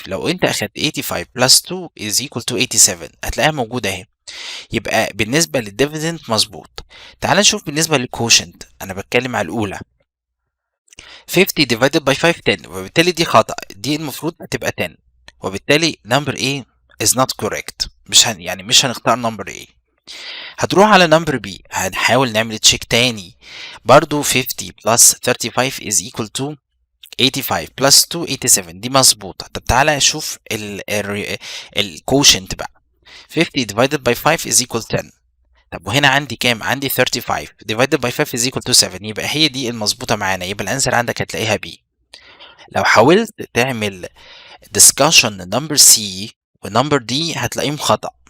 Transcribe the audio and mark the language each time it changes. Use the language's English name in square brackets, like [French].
[Arabic] لو انت اخدت 85 بلس 2 [English] is equal to [Arabic] 87 هتلاقيها موجوده اهي، يبقى بالنسبة للديفيدند مظبوط. تعال نشوف بالنسبة للكوشنت، أنا بتكلم على الأولى. [English] 50 divided by 5 10 [Arabic] وبالتالي دي خطأ، دي المفروض هتبقى 10 وبالتالي [English] number A is not correct. [Arabic] مش هنختار number A. هتروح على number B، هنحاول نعمل تشيك تاني. [English] برضو 50 plus 35 is equal to 85 plus 2 87 دي مظبوطة. [Arabic] طب تعالى اشوف ال quotient بقى. [English] 50 divided by 5 is equal 10. [Arabic] طب وهنا عندي كام؟ عندي [English] 35 divided by 5 is equal to 7. [Arabic] يبقى هي دي المظبوطة معانا، يبقى الانسر عندك هتلاقيها B. لو حاولت تعمل discussion number C ونمبر D هتلاقيهم خطأ.